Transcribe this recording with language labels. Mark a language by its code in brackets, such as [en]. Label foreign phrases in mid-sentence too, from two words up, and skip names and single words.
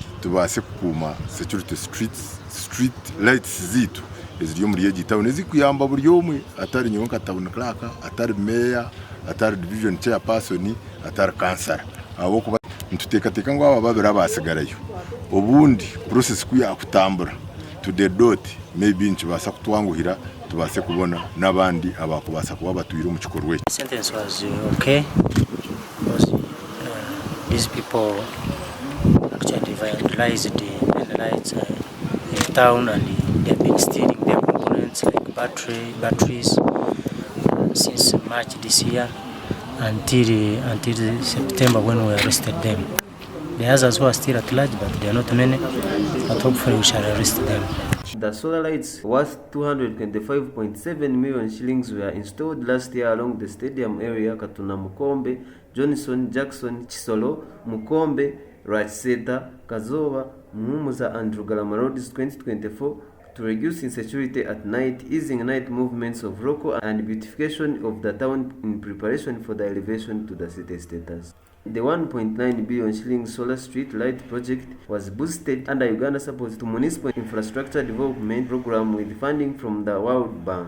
[cgg] tubase kukuma [en] security street lights [cgg] zitu eziriyo muri yeji town ezikuyamba buryo umwe atari nyonka [en] town clerk [cgg] atari mayor atari [en] division chairperson [cgg] atari councilor abo kuba ntutekateka ngo aba babera basigarayo ubundi process kuya kutambura [en] to the dot [cgg] maybe nchibasa kutwanguhira tubase kubona nabandi abakubasa kuba batwira mu kikorwe. [en] Sentence was okay because these people actually vandalized the lights in town and they have been stealing their components like batteries since March this year until September when we arrested them. The others who are still at large, but they are not many, but hopefully we shall arrest them. The solar lights worth 225.7 million shillings were installed last year along the stadium area Katuna Mukombe, Johnson, Jackson, Chisolo, Mukombe, Rachseta, Kazoba, Muhumuza and Rugalama roads 2024 to reduce insecurity at night, easing night movements of local and beautification of the town in preparation for the elevation to the city status. The 1.9 billion shillings solar street light project was boosted under Uganda support to municipal infrastructure development program with funding from the World Bank.